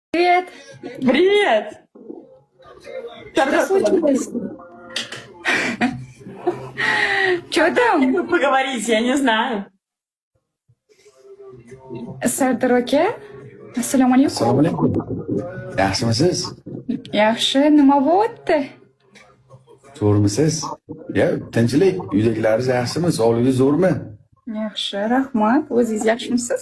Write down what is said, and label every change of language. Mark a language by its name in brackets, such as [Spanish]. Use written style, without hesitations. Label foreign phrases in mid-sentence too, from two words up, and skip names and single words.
[Russian] Привет. Привет! Что случилось? Что там? Поговорить, я не знаю. [Uzbek] Sardar aka, assalomu alaykum. Assalomu alaykum. Yaxshimisiz? Yaxshi, nima bo'lyapti? Zo'rmisiz? Ya, tinchlik. Uydagilaringiz yaxshimi? Sog'ligingiz zo'rmi? Yaxshi, rahmat. O'zingiz yaxshimisiz?